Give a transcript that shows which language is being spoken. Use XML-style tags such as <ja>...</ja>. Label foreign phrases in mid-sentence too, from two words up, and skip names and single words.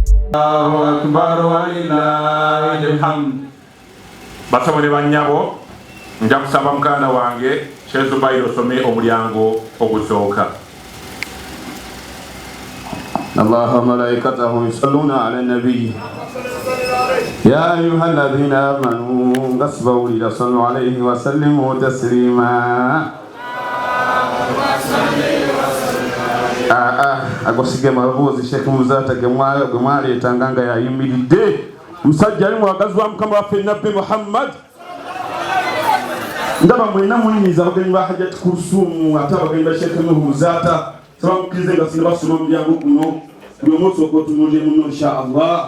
<ar>الله أكبر ولله الحمد.</ar> <lg>Basabone banyabo nja kusaba mukana wange Sheikh Zubair osome omulyango ogusooka.</lg> <ar>الله وملائكته يصلون على النبي يا أيها الذين آمنوا اصبروا صلوا عليه وسلموا تسليما.</ar> <lg>agosige mabuzi Sheikh Muzata gemwali etanganga ya yimiridde musajja ali mwagazi wa mukama waffe Nabbi Muhammad ndaba mwena muyinyiza abagenyi ba Hajjat Kulsum ate abagenyi ba Sheikh Muzata sabamukirize nga singa basoma omulyango guno buli omunsi ogwotunulire muno</lg> <ar>إن شاء الله</ar>